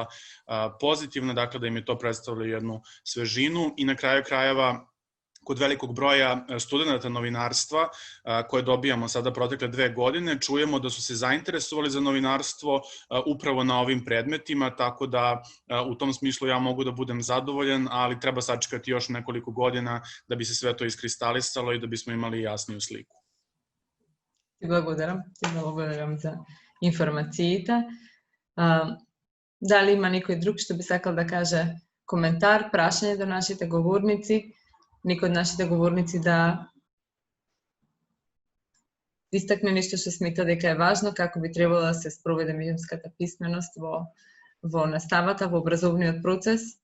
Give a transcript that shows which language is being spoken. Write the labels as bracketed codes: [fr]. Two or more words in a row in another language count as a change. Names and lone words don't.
[sr] pozitivna, dakle da im je to predstavljalo jednu svežinu i na kraju krajeva kod velikog broja studenta novinarstva koje dobijamo sada protekle 2 godine, čujemo da su se zainteresovali za novinarstvo upravo na ovim predmetima, tako da u tom smislu ja mogu da budem zadovoljan, ali treba sačekati još nekoliko godina da bi se sve to iskristalisalo i da bismo imali jasniju sliku. [mk] Ти благодарам за информациите. Дали има некој друг што би сакал да каже коментар, прашање до нашите говорници? Некој од нашите говорници да истакне нешто што смета дека е важно, како би требало да се спроведе медиумската писменост во наставата, во образовниот процес?